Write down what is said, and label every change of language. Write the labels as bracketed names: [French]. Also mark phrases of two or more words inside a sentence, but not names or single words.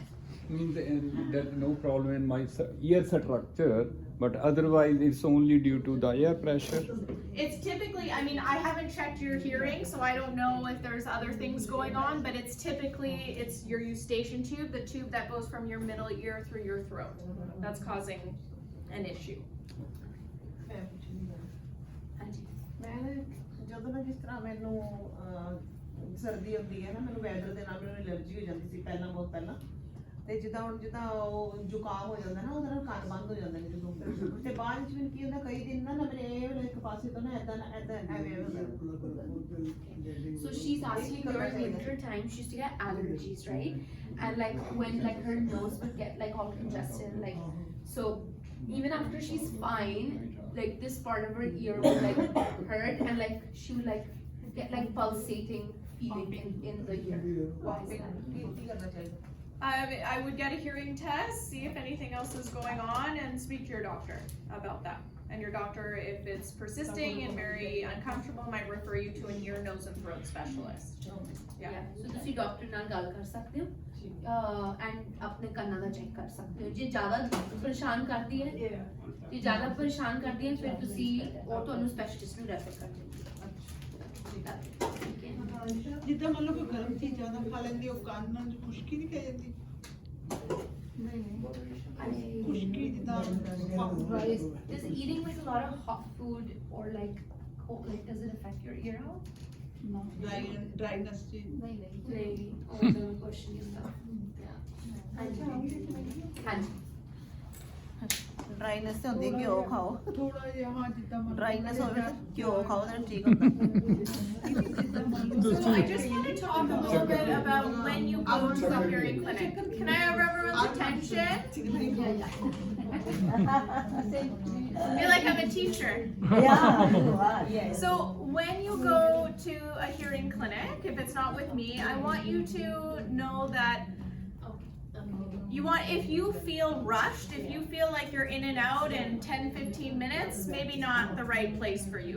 [English] Means there's no problem in my ear structure, but otherwise it's only due to the air pressure. It's typically, I mean, I haven't checked your hearing, so I don't know if there's other things going on, but it's your eustachian tube, the tube that goes from your middle ear through your throat. That's causing an issue. [Punjabi] ਮੈਂ ਜਦੋਂ ਨਾ ਜਿਸ ਤਰ੍ਹਾਂ ਮੈਨੂੰ ਸਰਦੀ ਹੁੰਦੀ ਹੈ ਨਾ, ਮੈਨੂੰ ਵੈਦਰ ਦੇ ਨਾਲ ਮੈਨੂੰ ਐਲਰਜੀ ਹੋ ਜਾਂਦੀ ਸੀ ਪਹਿਲਾਂ, ਬਹੁਤ ਪਹਿਲਾਂ। ਤੇ ਜਿੱਦਾਂ ਉਹ ਜ਼ੁਕਾਮ ਹੋ ਜਾਂਦਾ ਨਾ, ਉਹਦੇ ਨਾਲ ਕੰਨ ਬੰਦ ਹੋ ਜਾਂਦੇ ਨੇ ਜਦੋਂ। ਤੇ ਬਾਅਦ ਵਿੱਚ ਮੈਨੂੰ ਕੀ ਹੁੰਦਾ, ਕਈ ਦਿਨ ਨਾ ਮੇਰੇ ਇਹ ਵਾਲੇ ਇੱਕ ਪਾਸੇ ਤੋਂ ਨਾ ਐਦਾਂ ਐਵੇਂ ਹੁੰਦਾ। [English] So she's asking during winter time she used to get allergies, right? And like when like her nose would get like all congested, like so even after she's fine, like this part of her ear would like hurt and like she would like get like pulsating feeling in the ear. Why is that? [Punjabi] ਕੀ ਕਰਨਾ ਚਾਹੀਦਾ? [English] I would get a hearing test, see if anything else is going on, and speak to your doctor about that. And your doctor, if it's persisting and very uncomfortable, might refer you to an ear, nose, and throat specialist. Yeah. [Punjabi] So ਤੁਸੀਂ ਡਾਕਟਰ ਨਾਲ ਗੱਲ ਕਰ ਸਕਦੇ ਹੋ ਐਂਡ ਆਪਣੇ ਕੰਨਾਂ ਦਾ ਚੈੱਕ ਕਰ ਸਕਦੇ ਹੋ। ਜੇ ਜ਼ਿਆਦਾ ਪਰੇਸ਼ਾਨ ਕਰਦੀ ਹੈ ਫਿਰ ਤੁਸੀਂ ਉਹ ਤੁਹਾਨੂੰ ਸਪੈਸ਼ਲਿਸਟ ਨੂੰ ਰੈਫਰ ਕਰ ਦਿੰਦੇ ਜਿੱਦਾਂ ਮੰਨ ਲਓ ਕੋਈ ਗਰਮ ਚੀਜ਼ ਜ਼ਿਆਦਾ ਖਾ ਲੈਂਦੀ, ਉਹ ਕੰਨ ਨਾਲ ਖੁਸ਼ਕੀ ਨਹੀਂ ਪੈ ਜਾਂਦੀ? ਖੁਸ਼ਕੀ ਜਿੱਦਾਂ [English] Does eating like a lot of hot food or like does it affect your ear out? [Punjabi] ਡਰਾਈਨੈਸ ਚ [Hindi] नहीं और [English] the question is that ਹਾਂਜੀ [Punjabi] ਡਰਾਈਨੈਸ ਤੇ ਹੁੰਦੀ, ਘਿਓ ਖਾਓ। ਥੋੜਾ ਜਿਹਾ ਹਾਂ ਜਿੱਦਾਂ ਮੰਨ ਲਓ ਡਰਾਈਨੈਸ ਹੋਵੇ ਤਾਂ ਘਿਓ ਖਾਓ, ਤਾਂ ਠੀਕ ਹੁੰਦਾ। [English] So I just want to talk a little bit about when you go to the hearing clinic. Can I have everyone's attention? I feel like I'm a teacher. Yeah. So when you go to a hearing clinic, if it's not with me, I want you to know that if you feel rushed, if you feel like you're in and out in 10-15 minutes, maybe not the right place for you.